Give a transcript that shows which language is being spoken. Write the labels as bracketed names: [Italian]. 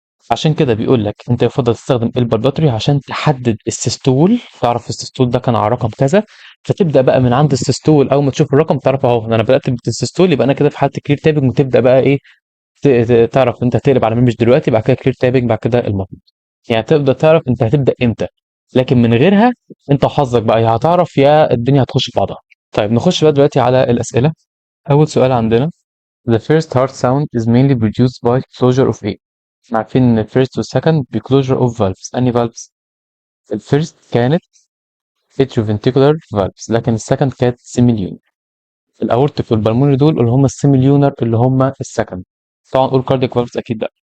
[Arabic] عشان كده بيقول لك انت يفضل تستخدم البرباتوري عشان تحدد السيستول، تعرف السيستول ده كان على رقم كذا، فتبدا بقى من عند السيستول اول ما تشوف الرقم تعرف اهو انا بدات بالسيستول، يبقى انا كده في حاله كلير تابنج، وتبدا بقى ايه؟ تعرف انت هتقلب على مين مش دلوقتي، بعد كده كلير تابنج، بعد كده المطلوب. يعني تبدا تعرف انت هتبدا امتى. لكن من غيرها انت وحظك بقى، يا هتعرف يا الدنيا هتخش في بعضها. طيب نخش بقى دلوقتي على الاسئله. اول سؤال عندنا: [English] The first heart sound is mainly produced by closure of A. [Arabic] احنا عارفين ان الفيرست والسكند بكلوجر اوف فالفز. انهي فالفز؟ الفيرست كانت atrioventricular valves، لكن السكند كانت سيميليون. الاورتيك والبلمونري دول اللي هم السيميليونر اللي هم السكند. طبعا اول كاردياك فالفز اكيد لا.